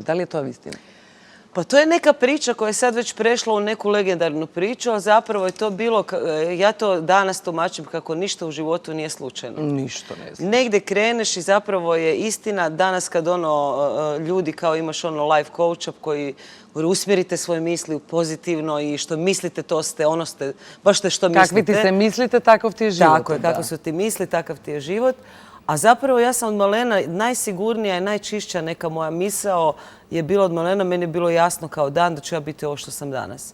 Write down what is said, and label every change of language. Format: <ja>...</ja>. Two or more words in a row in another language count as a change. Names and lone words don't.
<mk>Дали е тоа вистина?</mk> <hr>Pa to je neka priča koja je sad već prešla u neku legendarnu priču, a zapravo je to bilo, ja to danas tumačim kako ništa u životu nije slučajno. Ništa ne znam. Negdje kreneš i zapravo je istina danas kad ljudi kao imaš</hr> <en>life coach-a</en> <hr>koji usmjerite svoje misli u pozitivno i što mislite to ste, ono ste, baš ste što mislite. Kakvi ti se mislite, takav ti je život. Tako je, kako su ti misli, takav ti je život. A zapravo ja sam od malena najsigurnija i najčišća neka moja misao je bila od malena, meni je bilo jasno kao dan da ću ja biti ovo što sam danas.</hr>